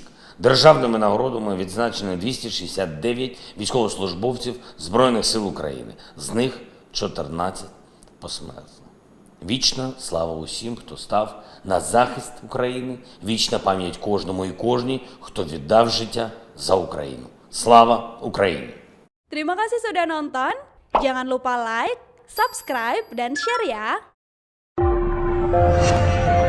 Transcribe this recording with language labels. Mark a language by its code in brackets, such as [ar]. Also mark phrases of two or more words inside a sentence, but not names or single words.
[uk] Державними нагородами відзначено 269 військовослужбовців Збройних сил України. З них 14 посмертно. Вічна слава усім, хто став на захист України, вічна пам'ять кожному і кожній, хто віддав життя за Україну. Слава Україні! [id] Terima kasih sudah nonton. Jangan lupa like, subscribe, dan share ya.